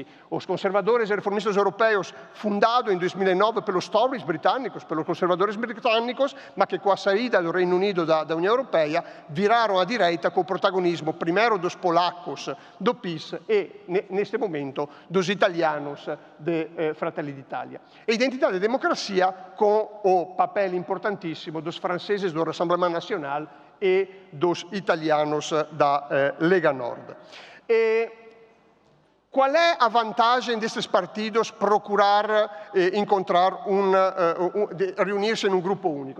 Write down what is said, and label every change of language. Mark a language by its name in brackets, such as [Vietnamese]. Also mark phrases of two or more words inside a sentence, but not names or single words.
[Portuguese] Os conservadores e reformistas europeus, fundado em 2009 pelos Tories britânicos, pelos conservadores britânicos, mas que com a saída do Reino Unido da União Europeia viraram à direita com o protagonismo primeiro dos polacos do PiS e, neste momento, dos italianos de Fratelli d'Italia. E Identidade e Democracia com o papel importantíssimo dos franceses do Rassemblement National e dos italianos da Lega Nord. Qual é a vantagem destes partidos procurar reunir-se em um grupo único?